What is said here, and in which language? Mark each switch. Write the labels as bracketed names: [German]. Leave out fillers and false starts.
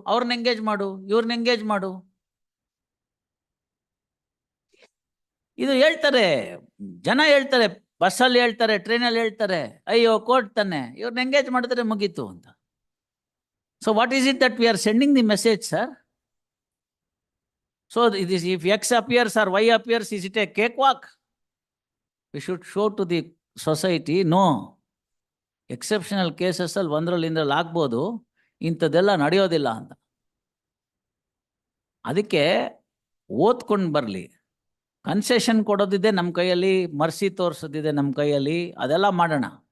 [Kannada] ಅವ್ರನ್ನ ಎಂಗೇಜ್ ಮಾಡು, ಇವ್ರನ್ನ ಎಂಗೇಜ್ ಮಾಡು. ಇದು ಹೇಳ್ತಾರೆ ಜನ, ಹೇಳ್ತಾರೆ ಬಸ್ಸಲ್ಲಿ, ಹೇಳ್ತಾರೆ ಟ್ರೈನಲ್ಲಿ, ಹೇಳ್ತಾರೆ ಅಯ್ಯೋ ಕೋರ್ಟ್ ತಾನೆ, ಇವ್ರನ್ನ ಎಂಗೇಜ್ ಮಾಡಿದ್ರೆ ಮುಗೀತು ಅಂತ. [English] So what is it that we are sending the message, sir? So if X appears or Y appears, is it a cakewalk? We should show to the society, no, [Kannada] exceptional cases ಅಲ್ಲಿ ಒಂದರಲ್ಲಿ ಆಗ್ಬೋದು, ಇಂಥದ್ದೆಲ್ಲ ನಡೆಯೋದಿಲ್ಲ ಅಂತ. ಅದಕ್ಕೆ ಓದ್ಕೊಂಡು ಬರಲಿ. Concession ಕೊಡೋದಿದೆ ನಮ್ಮ ಕೈಯಲ್ಲಿ, ಮರ್ಸಿ ತೋರಿಸೋದಿದೆ ನಮ್ಮ ಕೈಯಲ್ಲಿ, ಅದೆಲ್ಲ ಮಾಡೋಣ.